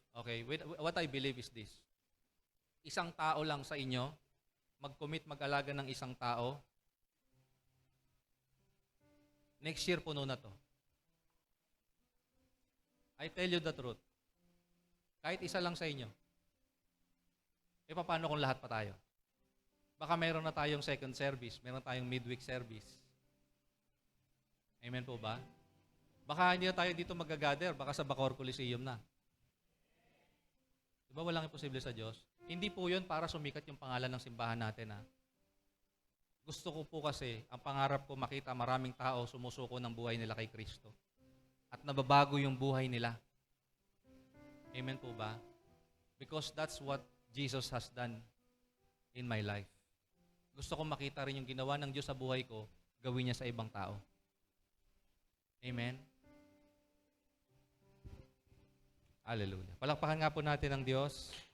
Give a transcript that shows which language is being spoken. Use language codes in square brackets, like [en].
[en] Okay, what I believe is this. [tl] Isang tao lang sa inyo, mag-commit mag-alaga ng isang tao, next year puno na to. [en] I tell you the truth. [tl] Kahit isa lang sa inyo. E paano kung lahat pa tayo? Baka meron na tayong second service, meron tayong midweek service. Amen po ba? Baka hindi na tayo dito mag-gather, baka sa Bacoor Coliseum na. Diba walang imposible sa Diyos? Hindi po yun para sumikat yung pangalan ng simbahan natin. Gusto ko po kasi, ang pangarap ko makita maraming tao sumusuko ng buhay nila kay Kristo. At nababago yung buhay nila. Amen po ba? [en] Because that's what Jesus has done in my life. [tl] Gusto ko makita rin yung ginawa ng Diyos sa buhay ko, gawin niya sa ibang tao. Amen? Hallelujah. Palakpakan nga po natin ang Diyos.